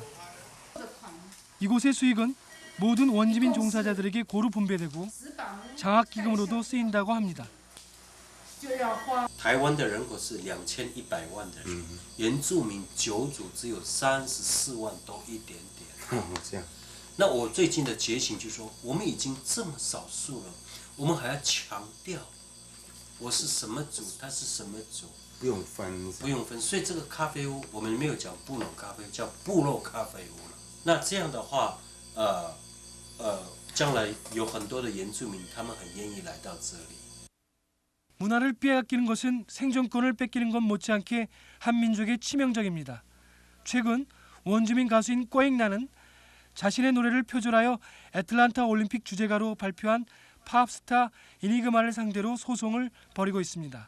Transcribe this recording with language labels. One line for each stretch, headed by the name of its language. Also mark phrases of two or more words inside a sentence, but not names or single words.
Korean: 이곳의 수익은 모든 원주민 종사자들에게 고루 분배되고 장학기금으로도 쓰인다고 합니다.
Chinese: 台湾的人口是2100万的人，原住民9族只有34万多一点点。这样。那我最近的觉醒就是说，我们已经这么少数了，我们还要强调我是什么族，他是什么族。不用分，不用分，所以这个咖啡屋我们没有讲部落咖啡，叫部落咖啡屋了。那这样的话，将来有很多的原住民，他们很愿意来到这里。
Korean: 문화를 빼앗기는 것은 생존권을 뺏기는 것 못지않게 한 민족의 치명적입니다. 최근 원주민 가수인 꼬잉나는 자신의 노래를 표절하여 애틀란타 올림픽 주제가로 발표한 팝스타 이니그마를 상대로 소송을 벌이고 있습니다.